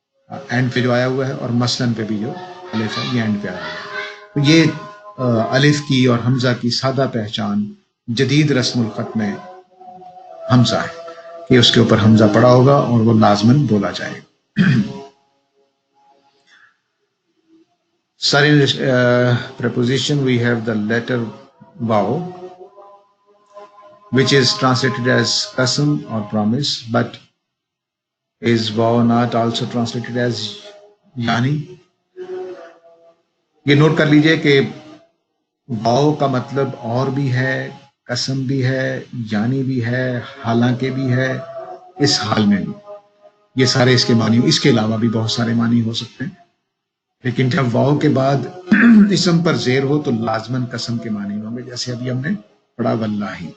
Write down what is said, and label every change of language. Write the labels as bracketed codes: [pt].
[ur] And پہ جو آیا ہوا ہے، اور مثلاً پہ بھی جو الف ہے یہ اینڈ پہ آیا ہوا ہے. تو یہ الف کی اور حمزہ کی سادہ پہچان جدید رسم الخط میں حمزہ ہے کہ اس کے اوپر حمزہ پڑا ہوگا اور وہ لازماً بولا جائے گا. [en] Sir, in preposition we have the letter waw, which is translated as qasam or promise, but is waw not also translated as yani? [ur] یہ نوٹ کر لیجئے کہ واو کا مطلب اور بھی ہے، قسم بھی ہے، یعنی بھی ہے، حالانکہ بھی ہے، اس حال میں بھی. یہ سارے اس کے معنی، اس کے علاوہ بھی بہت سارے معنی ہو سکتے ہیں. لیکن جب واو کے بعد اسم پر زیر ہو تو لازماً قسم کے معنی ہوں گے، جیسے ابھی ہم نے پڑھا واللہ.